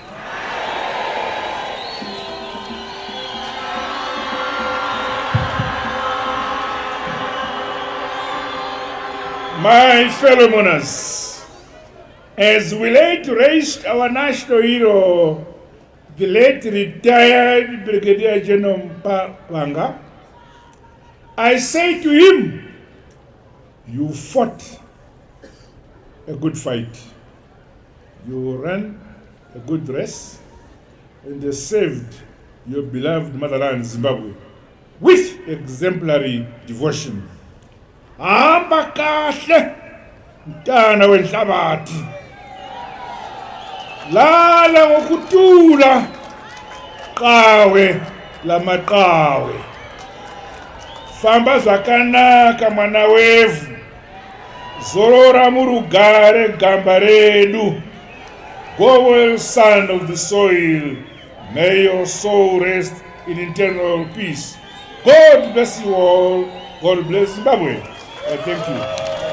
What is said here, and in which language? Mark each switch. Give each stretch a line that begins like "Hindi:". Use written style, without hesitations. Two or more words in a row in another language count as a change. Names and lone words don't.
English: My fellow mourners, as we lay to rest our national hero, the late retired Brigadier General Mpabanga, I say to him, you fought a good fight. You ran a good race, and you saved your beloved motherland, Zimbabwe, with exemplary devotion.
North Ndebele: Hamba kahle, mntana wenhlabathi. Lala ngokuthula, qawe lamaqawe.
Shona: Famba zvakanaka mwana wevu. Zorora murugare gamba redu.
English: Go well, son of the soil. May your soul rest in eternal peace. God bless you all. God bless Zimbabwe. Thank you.